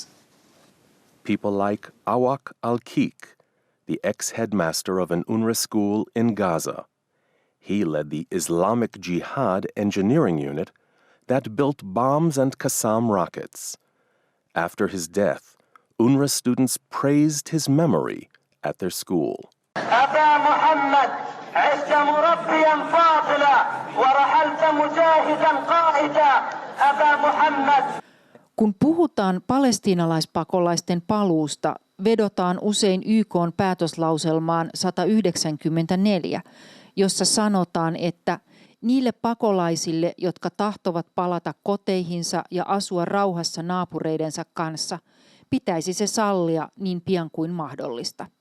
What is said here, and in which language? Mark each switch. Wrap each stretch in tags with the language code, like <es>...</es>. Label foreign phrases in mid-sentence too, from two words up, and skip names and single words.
<en>People like Awak Al-Kik, the ex-headmaster of an UNRWA school in Gaza. He led the Islamic Jihad engineering unit that built bombs and Qassam rockets. After his death, UNRWA students praised his memory at their school.</en> <ar>أبا محمد عشت مربيا فاضلا ورحلت مجاهدا قائدا أبا محمد.</ar> <fi>Kun puhutaan palestiinalaispakolaisten paluusta, vedotaan usein YK:n päätöslauselmaan 194, jossa sanotaan, että niille pakolaisille, jotka tahtovat palata koteihinsa ja asua rauhassa naapureidensa kanssa, pitäisi se sallia niin pian kuin mahdollista.</fi>